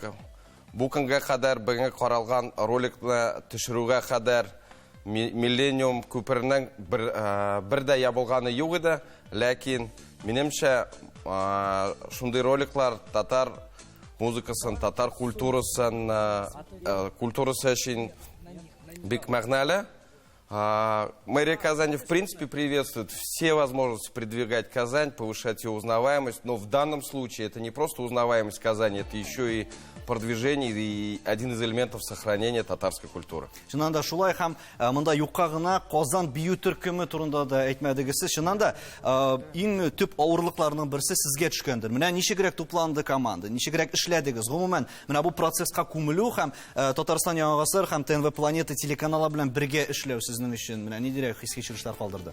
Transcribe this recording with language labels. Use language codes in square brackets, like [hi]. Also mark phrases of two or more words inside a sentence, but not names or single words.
[tt] Бу көнгә кадәр бүгенге каралган роликны төшерүгә кадәр Миллениум күперенең бер дә ябылганы юк иде, ләкин минемчә шундый роликлар татар музыкасын, татар культурасы өчен бик мәгънәле. [ru] Мэрия Казани в принципе приветствует все возможности продвигать Казань, повышать ее узнаваемость, но в данном случае это не просто узнаваемость Казани, это еще и продвижение и один из элементов сохранения татарской культуры. [tt] Шуннан да шулай һәм монда юкка гына Казан бию төркеме турында да әйтмәдегез. Шуннан да иң төп авырлыкларның берсе сезгә төшкәндер. Менә ничегрәк тупланды команда, ничегрәк эшләдегез. Гомумән, менә бу процесска күмелү һәм Татарстан Яңа Гасыр һәм ТНВ Планета телеканалы белән бергә эшләү сезнең өчен менә нидирәк хис кичерешләр калдырды?